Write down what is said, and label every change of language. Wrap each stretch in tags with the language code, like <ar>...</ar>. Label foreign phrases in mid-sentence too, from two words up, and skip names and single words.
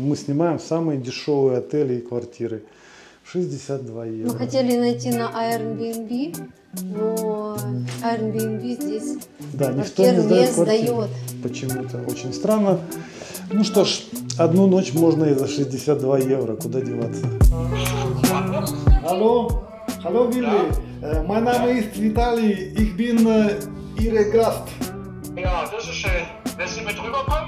<ru>Мы снимаем самые дешевые отели и квартиры. 62 евро. Мы хотели найти на Airbnb, но Airbnb здесь Да, никто квартир не не сдает квартиру. сдает. Почему-то очень странно. Ну что ж, одну ночь можно и за 62 евро. Куда деваться?</ru> <de>Hallo, hallo Willi. Mein Name ist Vitali. Ich bin Ihre Gast. Ja, das ist schön. Willst du mit rüberkommen?</de>